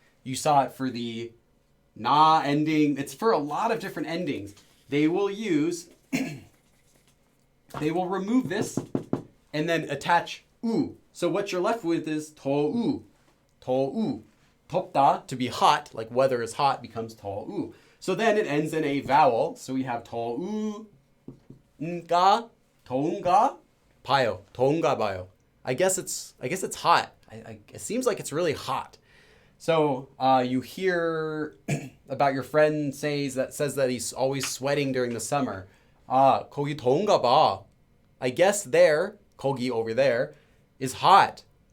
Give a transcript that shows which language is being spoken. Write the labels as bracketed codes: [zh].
[en] You saw it for the na ending. It's for a lot of different endings. They will use, they will remove this and then attach 우. So what you're left with is 더우. [ko] 더우. [en] 덥다, to be hot, like weather is hot, becomes 더우. So then it ends in a vowel. So we have [ko] 더우, 가, 더운가, 봐요. 더운가 봐요. [en] I guess it's hot. It seems like it's really hot. So you hear about your friend says that he's always sweating during the summer. [ko] 아, 거기 더운가 봐. [en] I guess there, 거기 over there, is hot.